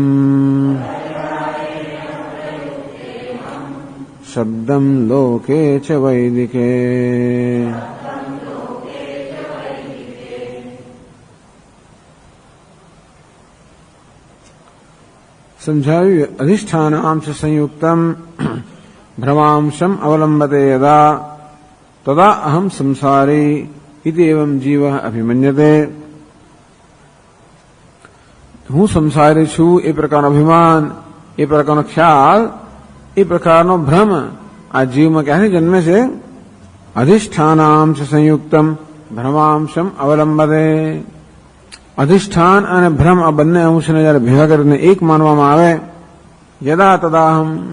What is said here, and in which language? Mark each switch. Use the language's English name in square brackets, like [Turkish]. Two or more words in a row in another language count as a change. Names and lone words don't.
[Sanskrit] शब्दं लोके च वैदिके समझायु अधिष्ठानांश संयुक्तम भ्रमांशम अवलंबते यदा तदा अहम संसारी इति एवं जीवः अभिमन्यते। [Gujarati] હું સંસારી છું એ પ્રકારનો અભિમાન, એ પ્રકારનો ખ્યાલ, એ પ્રકારનો ભ્રમ આ જીવમાં ક્યાંથી જન્મે છે? [Sanskrit] અધિષ્ઠાનાંશ સંયુક્તમ ભ્રમાંશમ અવલંબતે. [Gujarati] અધિષ્ઠાન અને ભ્રમ આ બંને અંશને જયારે ભેગા કરીને એક માનવામાં આવે [Sanskrit] યદા તદાહમ.